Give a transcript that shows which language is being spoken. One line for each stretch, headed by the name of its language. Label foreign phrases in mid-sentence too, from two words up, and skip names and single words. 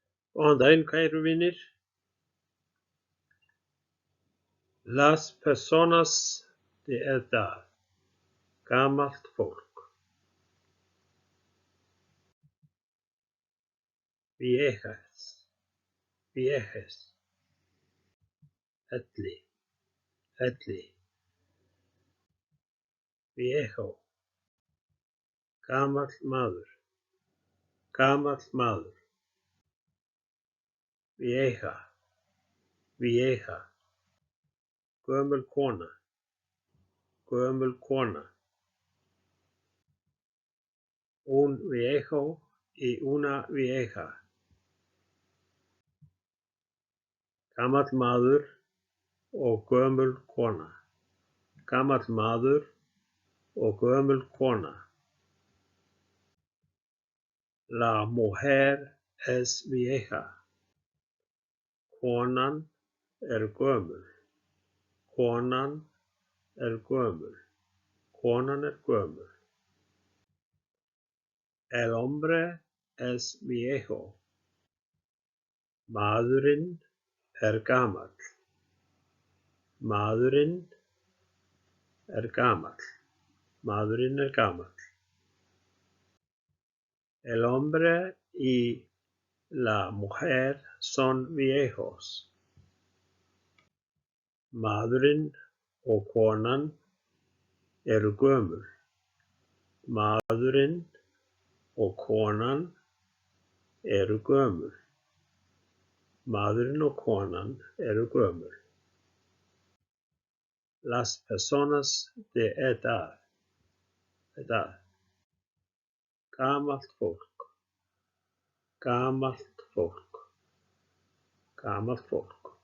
Icelandic: Góðan daginn, kæru vinir.
Spanish: Las personas de edad.
Icelandic: Gamalt fólk. Viejas.
Spanish: Viejes. Elli.
Icelandic: Elli. Viejo. Gamall maður. Gamall maður.
Spanish: Vieja. Vieja.
Icelandic: Gömul kona. Gömul kona.
Spanish: Un viejo y una vieja.
Icelandic: Gamall maður og gömul kona. Gamall maður og gömul kona.
Spanish: La mujer es vieja.
Icelandic: Konan gömul. Konan gömul. Konan gömul.
Spanish: El hombre es viejo.
Icelandic: Maðurinn gamall. Maðurinn gamall. Maðurinn gamall.
Spanish: El hombre y la mujer son viejos.
Icelandic: Maðurinn og konan gömul. Maðurinn og konan gömul. Maðurinn og konan gömul.
Spanish: Las personas de edad. Edad.
Icelandic: Gamalt fólk. Gamalt fólk. Gamalt fólk.